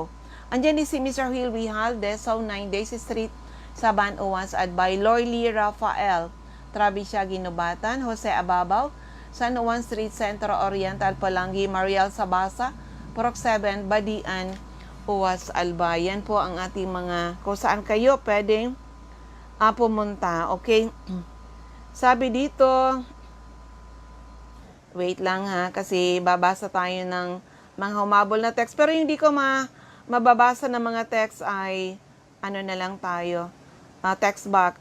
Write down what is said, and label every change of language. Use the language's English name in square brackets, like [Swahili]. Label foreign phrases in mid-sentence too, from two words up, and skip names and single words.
[Filipino] Andiyan din si Mr. Hilwy Halde, so 9 Days Street, Saban Uwas, at by Lorly Rafael, Travisya, Ginubatan. Jose Ababaw, San Juan Street, Centro Oriental, Polangi. Mariel Sabasa, Purok 7, Badian, Uwas, Albay. Yan po ang ating mga, kung saan kayo pwedeng pumunta. Okay? Sabi dito, wait lang ha, kasi babasa tayo ng mga humabol na text. Pero hindi ko mababasa ng mga text ay, ano na lang tayo, text back.